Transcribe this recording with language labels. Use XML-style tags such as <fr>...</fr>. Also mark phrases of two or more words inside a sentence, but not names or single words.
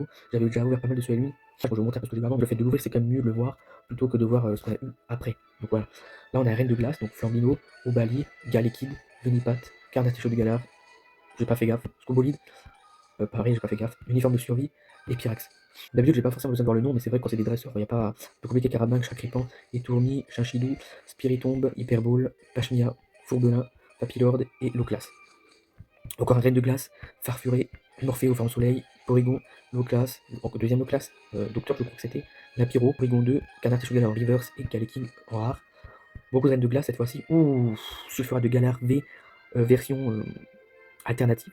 <fr>J'avais déjà ouvert pas mal de Soleil Lune. Je vous montre un peu ce que j'ai vu avant, mais le fait de l'ouvrir c'est quand même mieux de le voir plutôt que de voir ce qu'on a eu après. Donc voilà. Là on a Reine de Glace, donc Flambino, Obali, Galekid, Venipat, Carnaticho de Galar, j'ai pas fait gaffe, Scobolide, pareil, j'ai pas fait gaffe. Uniforme de survie et Pyrax. D'habitude, j'ai pas forcément besoin de voir le nom, mais c'est vrai que quand c'est des dresseurs, il n'y a pas de compliqué Carabanc, Chacripan, Étourni, Chinchidou, Spiritombe, Hyperball, Pachmia, Fourbelin, Papilord et Loclas. Encore un Reine de Glace, Farfuré, Morphée au Phare au Soleil, Porygon, Loclas, encore deuxième Loclas, Docteur, je crois que c'était, Lapiro, Porygon 2, Canard Tissugal en reverse et Galekin en rare. Beaucoup de Reines de Glace cette fois-ci. Ouh, Sulfurat de Galar V, version alternative.</fr>